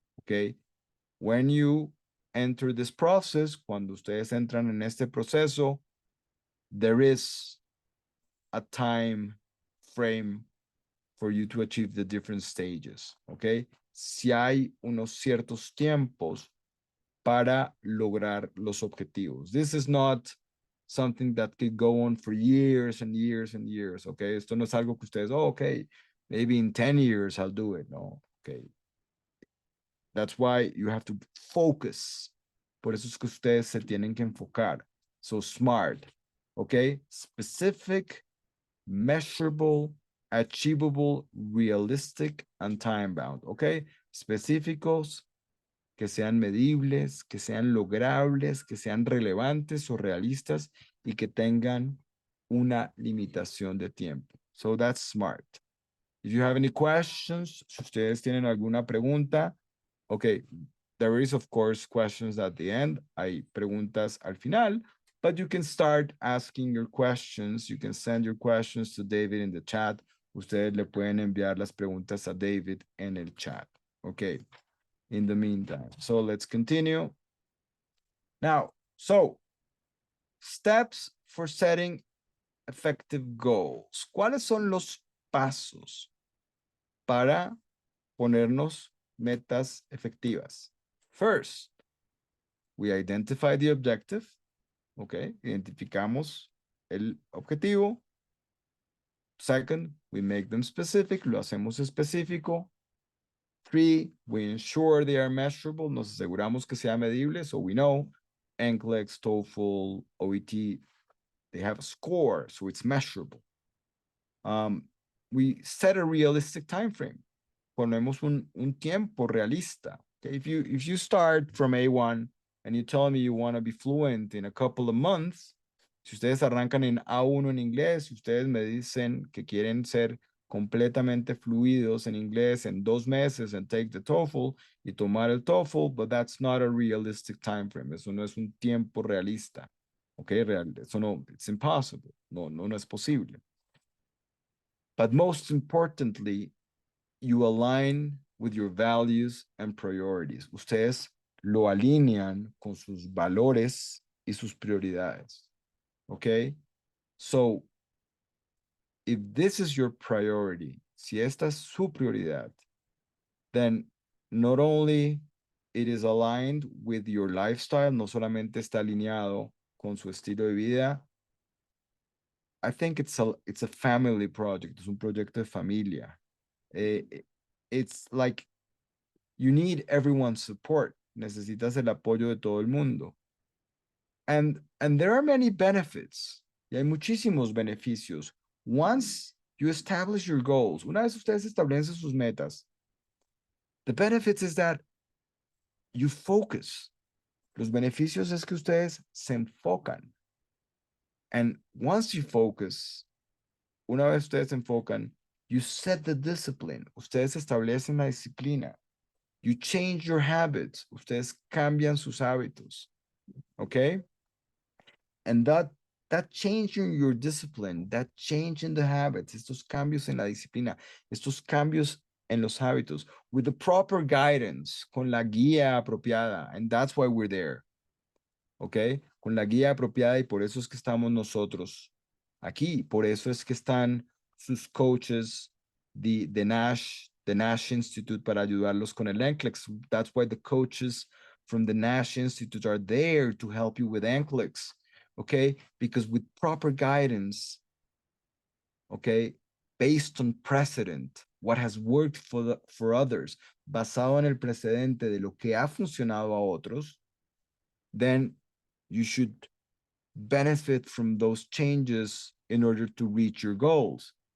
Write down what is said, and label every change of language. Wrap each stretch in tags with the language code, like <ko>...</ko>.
<en>¿Ok? When you enter this process,</en> <es>cuando ustedes entran en este proceso,</es> <en>there is a time frame for you to achieve the different stages. ¿Ok?</en> <es>Si hay unos ciertos tiempos para lograr los objetivos.</es> <en>This is not something that could go on for years and years and years, okay?</en> <es>Esto no es algo que ustedes,</es> <en>oh, okay, maybe in 10 years I'll do it, no, okay? That's why you have to focus.</en> <es>Por eso es que ustedes se tienen que enfocar.</es> <en>So smart, okay? Specific, measurable, achievable, realistic, and time-bound, okay?</en> <es>Específicos, que sean medibles, que sean logrables, que sean relevantes o realistas y que tengan una limitación de tiempo.</es> <en>So that's smart. If you have any questions,</en> <es>si ustedes tienen alguna pregunta,</es> <en>okay, there is of course questions at the end.</en> <es>Hay preguntas al final,</es> <en>but you can start asking your questions. You can send your questions to David in the chat.</en> <es>Ustedes le pueden enviar las preguntas a David en el chat.</es> <en>Okay. In the meantime. So let's continue. Now, so steps for setting effective goals.</en> <es>¿Cuáles son los pasos para ponernos metas efectivas?</es> <en>First, we identify the objective. Okay,</en> <es>identificamos el objetivo.</es> <en>Second, we make them specific.</en> <es>Lo hacemos específico.</es> <en>3, we ensure they are measurable.</en> <es>Nos aseguramos que sea medible,</es> <en>so we know NCLEX, TOEFL, OET, they have a score, so it's measurable. We set a realistic time frame.</en> <es>Ponemos un tiempo realista.</es> <en>Okay? If you start from A1 and you tell me you want to be fluent in a couple of months,</en> <es>si ustedes arrancan en A1 en inglés, si ustedes me dicen que quieren ser completamente fluidos en inglés en 2 meses</es> <en>and take the TOEFL</en> <es>y tomar el TOEFL,</es> <en>but that's not a realistic time frame.</en> <es>Eso no es un tiempo realista. Okay, eso no,</es> <en>it's impossible.</en> <es>No es posible.</es> <en>But most importantly, you align with your values and priorities.</en> <es>Ustedes lo alinean con sus valores y sus prioridades.</es> <en>Okay? So, if this is your priority,</en> <es>si esta es su prioridad,</es> <en>then not only it is aligned with your lifestyle,</en> <es>no solamente está alineado con su estilo de vida,</es> <en>I think it's a family project,</en> <es>es un proyecto de familia.</es> <en>It's like you need everyone's support.</en> <es>Necesitas el apoyo de todo el mundo.</es> <en>And there are many benefits.</en> <es>Y hay muchísimos beneficios.</es> <en>Once you establish your goals,</en> <es>una vez ustedes establecen sus metas,</es> <en>the benefits is that you focus.</en> <es>Los beneficios es que ustedes se enfocan.</es> <en>And once you focus,</en> <es>una vez ustedes se enfocan,</es> <en>you set the discipline.</en> <es>Ustedes establecen la disciplina.</es> <en>You change your habits.</en> <es>Ustedes cambian sus hábitos.</es> <en>Okay? And that change in your discipline, that change in the habits,</en> <es>estos cambios en la disciplina, estos cambios en los hábitos,</es> <en>with the proper guidance,</en> <es>con la guía apropiada,</es> <en>and that's why we're there. Okay?</en> <es>Con la guía apropiada, y por eso es que estamos nosotros aquí, por eso es que están sus coaches, the Nash the Nash Institute para ayudarlos con el NCLEX.</es> <en>That's why the coaches from the Nash Institute are there to help you with NCLEX, okay? Because with proper guidance, okay, based on precedent, what has worked for others,</en> <es>basado en el precedente de lo que ha funcionado a otros,</es> <en>then you should benefit from those changes in order to reach your goals.</en>